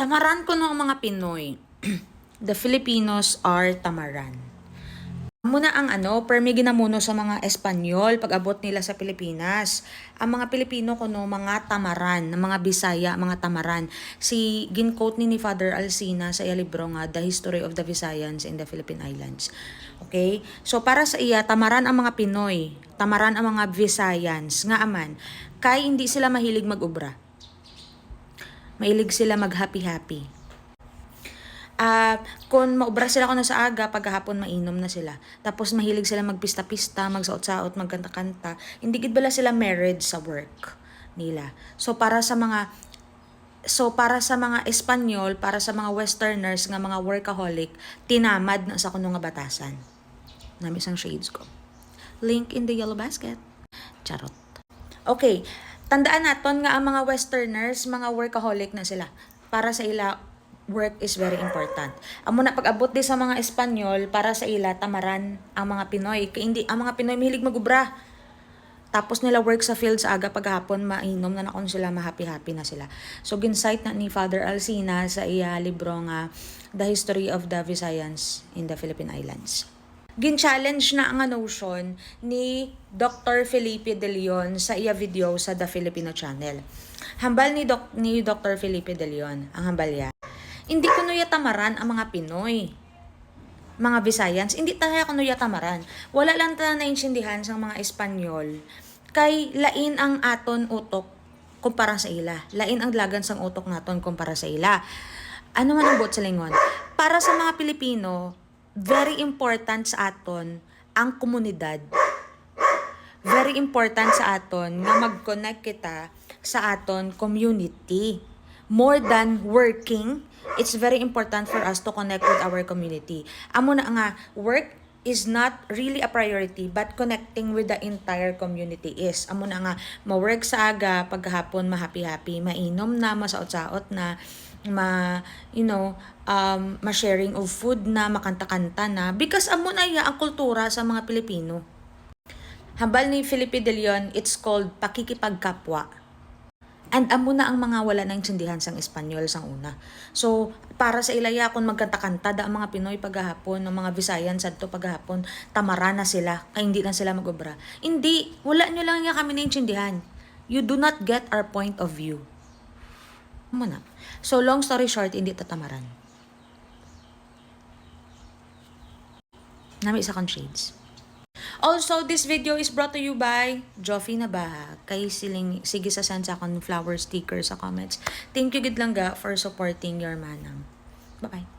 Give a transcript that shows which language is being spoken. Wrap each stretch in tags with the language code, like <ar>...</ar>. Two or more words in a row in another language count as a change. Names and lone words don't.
<hil>Tamaran ko ng mga Pinoy.</hil> <en>The Filipinos are tamaran.</en> <hil>Muna ang permi ginamuno sa mga Espanyol pag abot nila sa Pilipinas. Ang mga Pilipino kuno mga tamaran, mga Bisaya, mga tamaran. Si gin-quote ni Father Alcina sa iya libro nga The History of the Visayans in the Philippine Islands. Okay? So para sa iya tamaran ang mga Pinoy, tamaran ang mga Visayans nga aman kay hindi sila mahilig mag-ubra. Mahilig sila mag-happy-happy. Kung maubra sila kuno sa aga, paghapon mainom na sila. Tapos mahilig sila magpista-pista, magsaot-saot, magkanta-kanta. Hindi gid bala sila married sa work nila. So para sa mga Espanyol, para sa mga Westerners nga mga workaholic, tinamad na sa kuno nga batasan. Nami isang shades ko.</hil> <en>Link in the yellow basket.</en> <tl>Charot.</tl> <hil>Okay, tandaan naton nga ang mga Westerners, mga workaholic na sila. Para sa ila,</hil> <en>work is very important.</en> <hil>Amo na pag-abot di sa mga Espanyol, para sa ila tamaran ang mga Pinoy. Kaya hindi ang mga Pinoy mahilig magubra. Tapos nila work sa field sa aga paghapon, mainom na nakon sila, ma-happy-happy na sila. So ginsight na ni Father Alcina sa iya libro nga The History of the Visayans in the Philippine Islands. Gin-challenge na ang notion ni Dr. Felipe De Leon sa iya video sa The Filipino Channel. Hambal ni Dr. Felipe De Leon, ang hambal niya. Hindi ko nuya tamaran ang mga Pinoy. Mga Visayans, hindi tayo ko nuya tamaran. Wala lang tayo naintindihan sa mga Espanyol. Kay lain ang aton utok kumpara sa ila. Lain ang lagan sang utok naton kumpara sa ila. Ano man ang bot sa lingon? Para sa mga Pilipino,</hil> <en>very important</en> <hil>sa aton ang komunidad.</hil> <en>Very important</en> <hil>sa aton na mag-connect kita sa aton community.</hil> <en>More than working, it's very important for us to connect with our community.</en> <hil>Amo na nga,</hil> <en>work is not really a priority, but connecting with the entire community is.</en> <hil>Amo na nga, ma-work sa aga, paghapon, ma-happy-happy, mainom na, masaot-saot na, ma-</hil> <en>sharing of food</en> <hil>na, makanta-kanta na. Because amo na iya ang kultura sa mga Pilipino. Hambal ni Felipe De Leon,</hil> <en>it's called pakikipagkapwa.</en> <hil>And amo na ang mga wala nang intindihan sang Espanyol sang una. So, para sa ilaya kung magkanta-kanta da ang mga Pinoy paghapon, ang mga Visayans sadto paghapon, tamara na sila, kay hindi na sila magobra. Hindi, wala nyo lang kami naintindihan.</hil> <en>You do not get our point of view. Muna. So, long story short,</en> <hil>hindi tatamaran. Nami isa kang shades.</hil> <en>Also, this video is brought to you by Joffy Nabaha.</en> <hil>Kay sige sa send sa akong flower sticker sa comments.</hil> <en>Thank you</en> <hil>gid lang ga</hil> <en>for supporting your manang. Bye-bye.</en>